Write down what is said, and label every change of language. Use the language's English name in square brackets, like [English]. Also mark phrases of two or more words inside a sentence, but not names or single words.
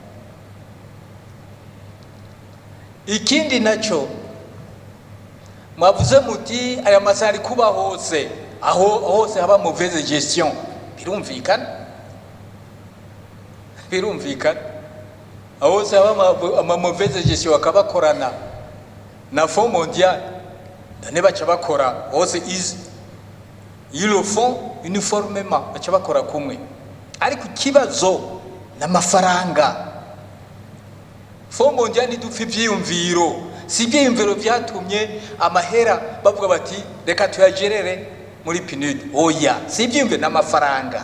[Rundi] Ikindi naco mwavuze muti aya masari kuba hose, aho hose haba [French] mauvaise gestion. [Rundi] Birumvikana aho hose haba [French] mauvaise gestion [Rundi] bakabakorana na Fonds mondial, none baca bakora hose [French] ils le font uniformément, [Rundi] baca bakora kumwe. Ariko ikibazo n'amafaranga. Fonds mondial nidupfa ivyiyumviro, si ivyiyumviro vyatumye amahera bavuga bati reka tuyagerere muri PNUD. Oya, si ivyiyumviro n'amafaranga.